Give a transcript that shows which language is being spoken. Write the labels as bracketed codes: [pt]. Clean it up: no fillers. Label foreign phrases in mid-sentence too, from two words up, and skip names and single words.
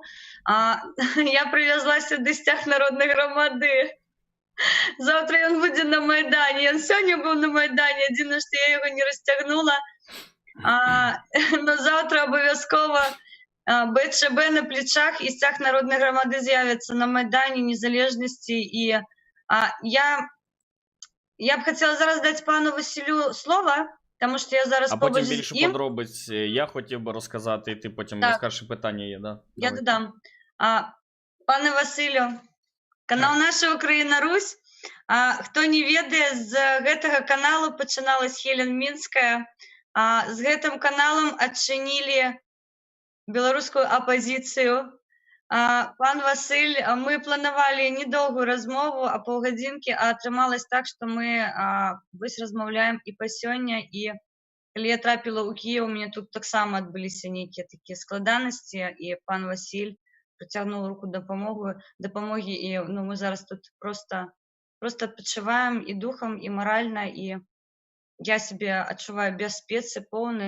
[be] Я прывязла сюды сцяг Народнай громады. Завтра ён будзе на Майдане. Ён сёння быў на Майдане, адзінае, што я яго не расцягнула. Но завтра абавязкова БЧБ на плечах і сцяг Народнай громады з'явіцца на Майдане Незалежнасці. [uk] І я б хотіла зараз дати пану Василю слово, тому що я зараз побач з ним. А потім більше подробиць я хотів би розказати, і ти потім розкажеш, питання є, да? Я додам. Пане Василю, канал «Наша Україна Русь». [be] Хто не ведае, з гэтага каналу пачыналась Хелен Мінская. З гэтым каналам адчынілі беларускую апазіцыю. Пан Васыль, мы планавалі недоўгую размову, паўгадзінкі, а атрымалось так, што мы вось размаўляем і па сёння, і калі я трапіла ў Кіеў, у мяне тут таксама адбыліся нейкія такія складанасці, і пан Васіль працягнуў руку дапамогі, і мы зараз тут проста адпачываем і духам, і маральна, і я сябе адчуваю бяспецы поўнай.